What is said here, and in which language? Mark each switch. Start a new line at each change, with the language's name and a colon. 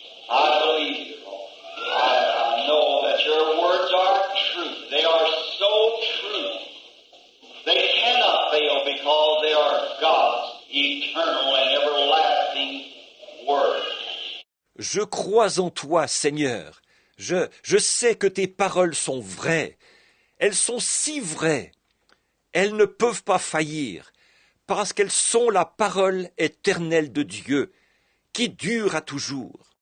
English: I believe you, Lord. I know that your words are true. They are so true. They cannot fail because they are God's eternal and everlasting word.
French: Je crois en toi, Seigneur. Je sais que tes paroles sont vraies. Elles sont si vraies. Elles ne peuvent pas faillir, parce qu'elles sont la parole éternelle de Dieu, qui dure à toujours.